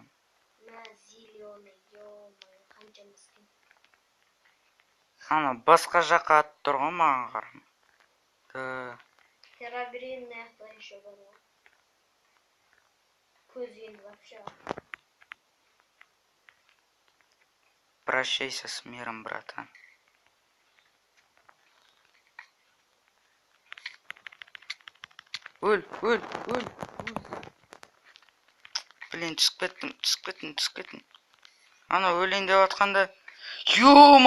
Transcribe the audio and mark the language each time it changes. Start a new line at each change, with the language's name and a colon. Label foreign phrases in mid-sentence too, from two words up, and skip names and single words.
Kazakh: Мә,
Russian: зеленый, ё-моё,
Kazakh: қаншама скин. Ана басқа жаққа атып тұр ғой маған қарама. Тераберин аяқта еще бар ғой. Көз енді вообще.
Russian: Прощайся с миром,
Kazakh: братан. Өл. Блин, түсіп кеттім. Ана өлейін деп атқанда. Ё-мо!